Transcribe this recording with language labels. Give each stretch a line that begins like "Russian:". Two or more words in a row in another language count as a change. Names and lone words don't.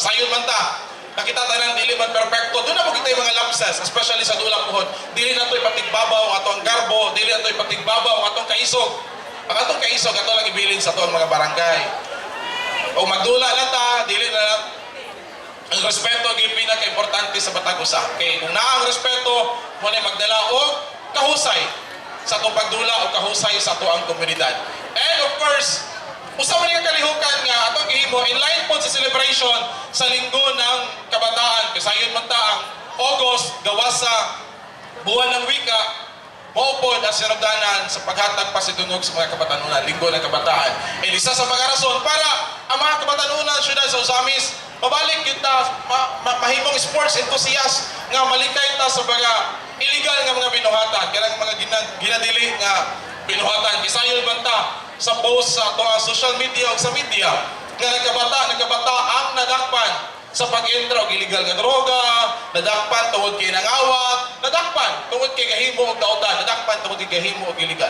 Cebuano: Sayon man ta nakita tanan dili man perpekto doon na mo kita yung mga lapses especially sa dulang puhon dili na to ipatigbabaw ang atong garbo dili na to ipatigbabaw ang atong kaisog ato lang ibilin sa atong mga barangay o magdula na ta dili na ang respeto gyud pinaka-importante sa batag usa kay kung naa ang respeto mo na magdala og kahusay sa atong pagdula o kahusay sa atoang komunidad.
English: And of course
Cebuano: usa man nga kalihukan nga atong gihimo
English: in line
Cebuano: po sa celebration sa Linggo ng Kabataan kasayon man ta ang August gawas sa buwan ng wika maupod ang sinabdanan sa paghatag pasidungog sa mga kabatanunan Linggo ng Kabataan. And isa sa mga rason para ang mga kabatanunan syudad sa Usamis mabalik kita mahimong
English: sports enthusiast
Cebuano: nga malikay ta sa mga illegal nga mga binuhatan kanang mga ginadili nga binuhatan kisayon man ta sa post sa ato social media o sa media nga nagkabata ang nadakpan sa pag-entra og illegal nga droga, nadakpan tungod kay nangawat, nadakpan tungod kay gahimo og dautan, nadakpan tungod kay gahimo og illegal.